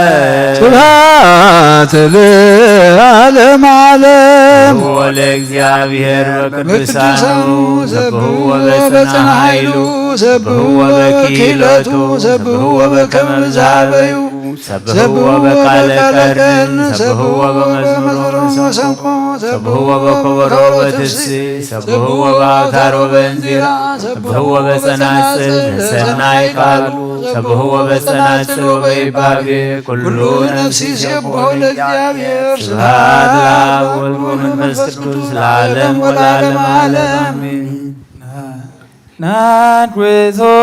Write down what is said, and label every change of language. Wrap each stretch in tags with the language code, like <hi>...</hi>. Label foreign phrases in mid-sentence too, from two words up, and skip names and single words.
<gez>ስብሐት ለዓለም ዓለም ወለእግዚአብሔር በቅዱሳኑ ሰብሕዎ በጽንዓ ኃይሉ ሰብሕዎ በክህለቱ ሰብሕዎ በከመ ብዝሃበዩ ሰብሕዎ በቃለ ቀርን ሰብሕዎ በመዝሙር ወሰንቆ ሰብሕዎ በከበሮ በትስብእት ሰብሕዎ በአውታር ወበእንዚራ ሰብሕዎ በጸናጽል ለሰናይ ቃሉ ሰብሕዎ በጸናጽል ወበይባቤ ኩሉ ነፍሲ ይሴብሖ ለእግዚአብሔር ስብሐት ለአብ ወወልድ ወመንፈስ ቅዱስ ለዓለም ወለዓለመ ዓለም አሜን።</gez> <en>Not with</en>